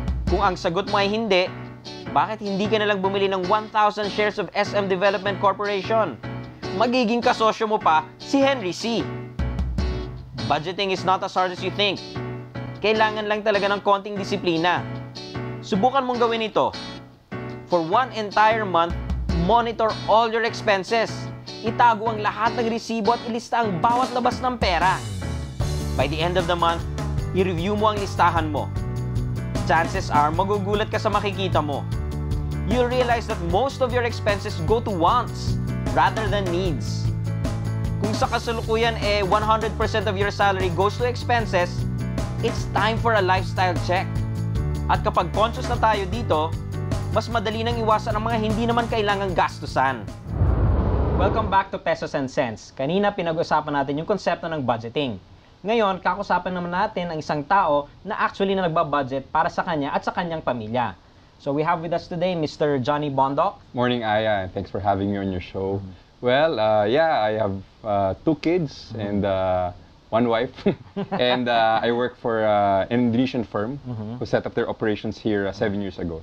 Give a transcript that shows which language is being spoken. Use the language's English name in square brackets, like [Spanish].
[Filipino] Kung ang sagot mo ay hindi, bakit hindi ka nalang bumili ng [English] 1,000 shares of SM Development Corporation? [Filipino] Magiging kasosyo mo pa si Henry C. [English] Budgeting is not as hard as you think. [Filipino] Kailangan lang talaga ng konting disiplina. Subukan mong gawin ito. [English] For one entire month, monitor all your expenses. [Filipino] Itago ang lahat ng resibo at ilista ang bawat labas ng pera. [English] By the end of the month, [Filipino] i-review mo ang listahan mo. [English] Chances are, [Filipino] magugulat ka sa makikita mo. [English] You'll realize that most of your expenses go to wants rather than needs. [Filipino] Kung sa kasalukuyan [English] 100% of your salary goes to expenses, it's time for a lifestyle check. [Filipino] At kapag conscious na tayo dito, mas madali nang iwasan ang mga hindi naman kailangang gastusan. [English] Welcome back to Pesos and Cents. [Filipino] Kanina pinag-usapan natin yung konsepto ng budgeting. Ngayon, kakusapan naman natin ang isang tao na actually na nagbabudget para sa kanya at sa kanyang pamilya. [English] So we have with us today Mr. Johnny Bondoc. Morning, Aya, and thanks for having me on your show. Well, yeah, I have 2 kids and 1 wife. And I work for an Indonesian firm who set up their operations here 7 years ago.